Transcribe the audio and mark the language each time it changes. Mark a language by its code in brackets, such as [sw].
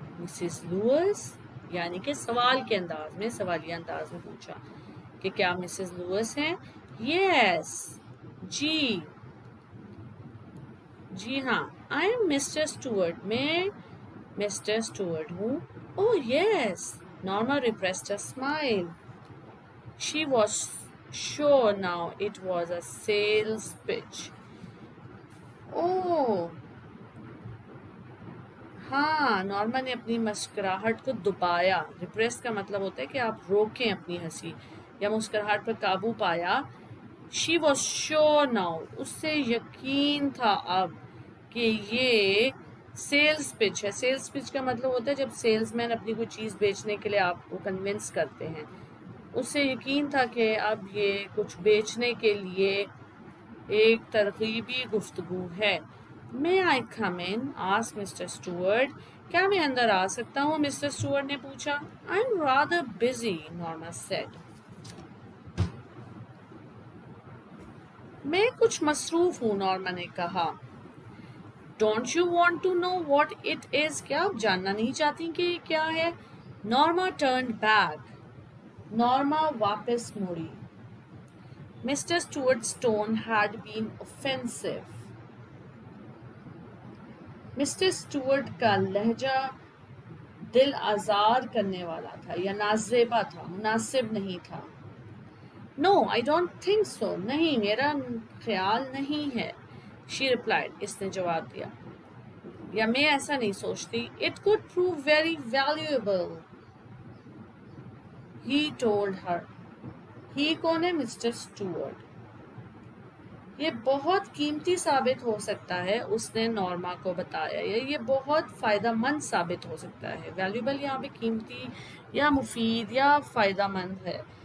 [ur] Mrs Louis یعنی کہ سوال کے انداز میں، سوالیہ انداز میں پوچھا کہ کیا مسز لوئس ہیں؟ یس، جی ہاں. [en] I am mister Stuart, [ur] میں مسٹر اسٹوارٹ ہوں. [en] Oh yes، Norma repressed a smile. She was sure now it was a sales pitch. [ur] Oh، ہاں، نارما نے اپنی مسکراہٹ کو دبایا. ریپریس کا مطلب ہوتا ہے کہ آپ روکیں اپنی ہنسی یا مسکراہٹ پر قابو پایا. [en] She was sure now، [ur] اس سے یقین تھا اب کہ یہ سیلز پچ ہے. سیلز پچ کا مطلب ہوتا ہے جب سیلز مین اپنی کوئی چیز بیچنے کے لیے آپ کو کنونس کرتے ہیں. اس سے یقین تھا کہ اب یہ کچھ بیچنے کے لیے ایک ترغیبی گفتگو ہے. [en] May I come in? asked Mr. Stewart. [ur] کیا میں اندر آ سکتا ہوں؟ مسٹر اسٹوارٹ نے پوچھا. [en] I'm rather busy, Norma said. [ur] میں کچھ مصروف ہوں، نارما نے کہا. [en] Don't you want to know what it is? [ur] کیا آپ جاننا نہیں چاہتی کہ یہ کیا ہے؟ [en] Norma turned back. [ur] نارما واپس مڑی. Mr. [en] Stewart's tone had been offensive. [ur] Mister Stuart کا لہجہ دل آزار کرنے والا تھا یا نازیبا تھا، مناسب نہیں تھا. [en] No, I don't think so. [ur] نہیں، میرا خیال نہیں ہے. [en] She replied. [ur] اس نے جواب دیا. یا میں ایسا نہیں سوچتی. [en] It could prove very valuable. He told her. [ur] He کون ہے؟ Mister Stuart. یہ بہت قیمتی ثابت ہو سکتا ہے، اس نے نارما کو بتایا، یا یہ بہت فائدہ مند ثابت ہو سکتا ہے. ویلیوبل یہاں پہ قیمتی یا مفید یا فائدہ مند ہے.